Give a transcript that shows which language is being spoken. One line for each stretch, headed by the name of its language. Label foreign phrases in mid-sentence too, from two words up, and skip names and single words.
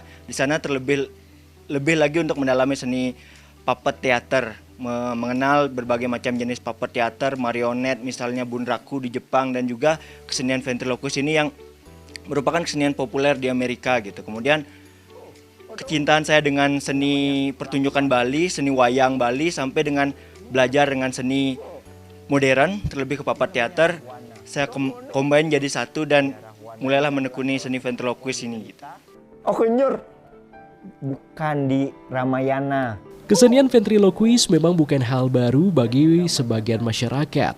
Indonesian: Di sana lebih lagi untuk mendalami seni
English: puppet teater,
Indonesian: mengenal berbagai macam jenis
English: puppet teater,
Indonesian: marionet, misalnya bunraku di Jepang, dan juga kesenian ventriloquist ini yang merupakan kesenian populer di Amerika gitu. Kemudian kecintaan saya dengan seni pertunjukan Bali, seni wayang Bali, sampai dengan belajar dengan seni modern, terlebih ke
English: puppet teater,
Indonesian: saya combine jadi satu dan mulailah menekuni seni ventriloquist ini gitu. Oke Nyor, bukan di Ramayana. Kesenian ventriloquist memang bukan hal baru bagi sebagian masyarakat.